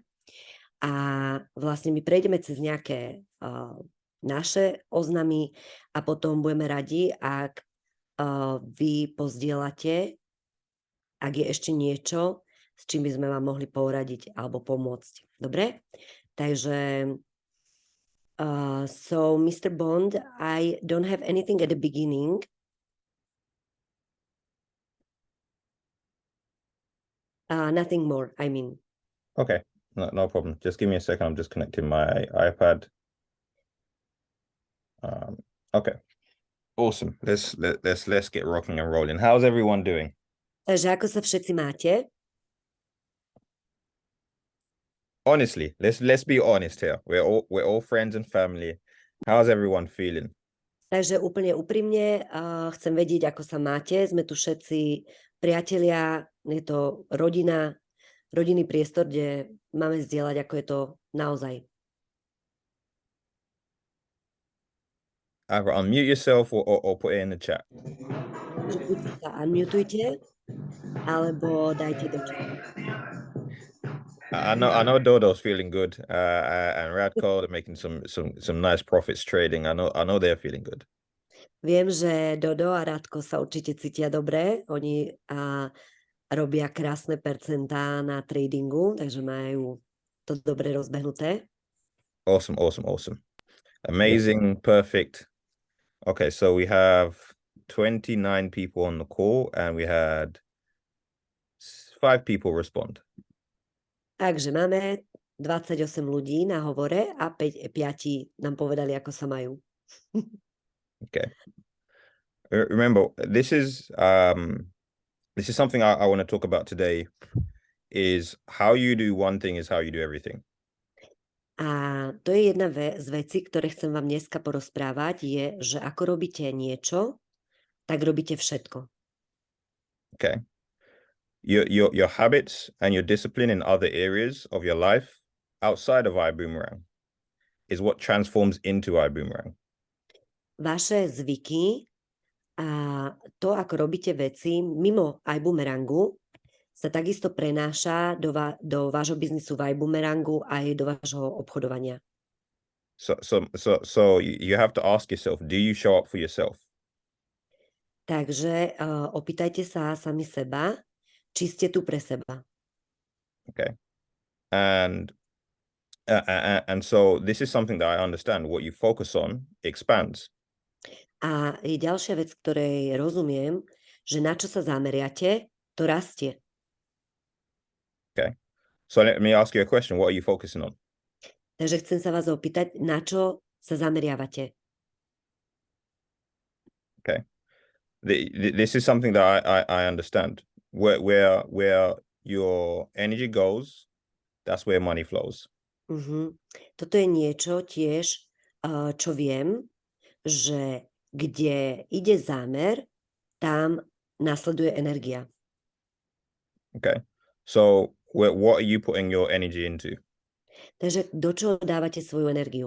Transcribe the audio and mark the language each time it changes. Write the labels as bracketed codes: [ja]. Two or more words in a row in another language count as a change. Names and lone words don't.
[sk] A vlastne my prejdeme cez nejaké naše oznamy a potom budeme radi, ak vy pozdielate, ak je ešte niečo, s čím by sme vám mohli poradiť alebo pomôcť. Dobre? Takže so Mr. [en] Bond, I don't have anything at the beginning. Nothing more, I mean. Okay, no problem. Just give me a second. I'm just connecting my iPad. Okay, awesome. Let's get rocking and rolling. How's everyone doing? [sk] Takže ako sa všetci máte? [en] Honestly, let's be honest here. We're all friends and family. How's everyone feeling? [sk] Takže úplne úprimne chcem vedieť, ako sa máte. Sme tu všetci priatelia, je to rodina, rodinný priestor, kde máme zdieľať, ako je to naozaj. [en] Either unmute yourself or put it in the chat. [sk] Takže buď sa unmutujte, alebo dajte do čatu. [en] I know Dodo's feeling good, and Radko, they're making some nice profits trading. I know they're feeling good. [sk] Viem, že Dodo a Radko sa určite cítia dobre. Oni robia krásne percentá na tradingu, takže majú to dobre rozbehnuté. [en] Awesome. Amazing, perfect. Okay, so we have 29 people on the call, and we had 5 people respond. [sk] Takže máme 28 ľudí na hovore a 5 nám povedali, ako sa majú. [en] Okay. Remember, this is something I want to talk about today, is how you do one thing is how you do everything. [sk] A to je jedna z vecí, ktoré chcem vám dneska porozprávať, je, že ako robíte niečo, tak robíte všetko. [en] Okay. Your habits and your discipline in other areas of your life outside of iBoomerang is what transforms into iBoomerang. [sk] Vaše zvyky a to, ako robíte veci mimo iBoomerangu, sa takisto prenáša do vášho biznisu v iBoomerangu aj do vášho obchodovania. [en] So you have to ask yourself, do you show up for yourself? [sk] Takže opýtajte sa sami seba, či ste tu pre seba. [en] Okay. And so this is something that I understand. What you focus on expands. [sk] A je ďalšia vec, ktorej rozumiem, že na čo sa zameriate, to rastie. [en] Okay. So let me ask you a question. What are you focusing on? [sk] Takže chcem sa vás opýtať, na čo sa zameriavate. [en] Okay. This is something that I understand. Where your energy goes, that's where money flows. [sk] Toto je niečo tiež, čo viem, že kde ide zámer, tam nasleduje energia. [en] Okay. So what are you putting your energy into? [sk] Takže do čoho dávate svoju energiu?